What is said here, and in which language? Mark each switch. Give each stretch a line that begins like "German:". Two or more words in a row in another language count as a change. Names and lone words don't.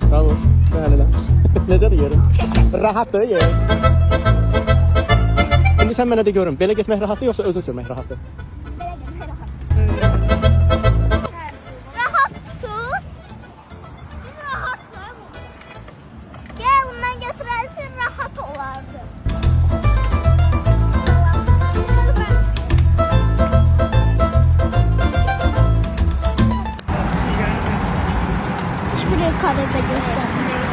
Azerbaijani: Bravo. Bəli lan. Necədir yerin? Rahatdır yer. İndi sən mənə de görüm. Belə getmək rahatdır yoxsa özün sürmək rahatdır? Belə getmək rahat. Rahatsız. Biz rahatsız. Gel ondan götürərsin rahat olardı.
Turkish: Şuraya karede göstermek.